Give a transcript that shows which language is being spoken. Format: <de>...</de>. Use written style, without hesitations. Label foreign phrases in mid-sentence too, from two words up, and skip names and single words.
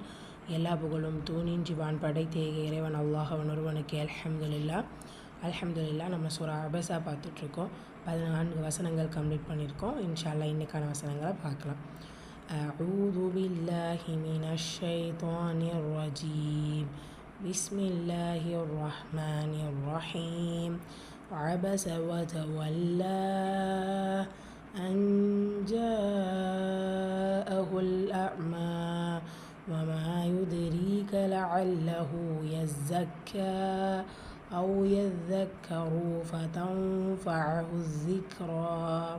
<ta>எல்லா புகழும் தூணின்றி வான் படைத்தேக இறைவன் அல்லாஹ் ஒருவனுக்கு அல்ஹம்துலில்லாஹ். நம்ம சூரா அபஸா பார்த்துட்ருக்கோம். 14 வசனங்கள் கம்ப்ளீட் பண்ணியிருக்கோம்.</ta> <ar>إن شاء الله</ar> <ta>இன்றைக்கான வசனங்களை பார்க்கலாம்.</ta> <ar>أعوذ بالله من الشيطان الرجيم. بسم الله الرحمن الرحيم. عبس وتولى أن جاءه الأعمى وما يدريك لعله يزكى أو يذكر فتنفعه الذكرى</ar>